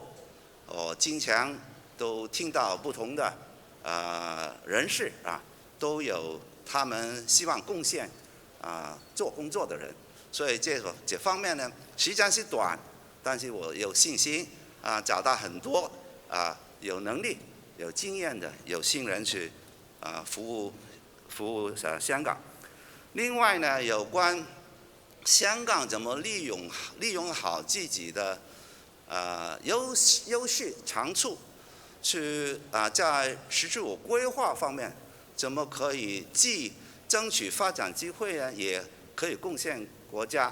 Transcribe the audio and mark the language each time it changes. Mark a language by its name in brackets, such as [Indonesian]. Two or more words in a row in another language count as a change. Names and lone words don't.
[Chinese] 我經常都聽到不同的人士都有他們希望貢獻做工作的人，所以這方面呢，時間是短，但是我有信心找到很多有能力、有經驗的有心人去服務香港。另外呢，有關香港怎麼利用好自己的優勢長處，去在“十四五”規劃方面，怎麼可以既爭取發展機會呢，也可以貢獻國家。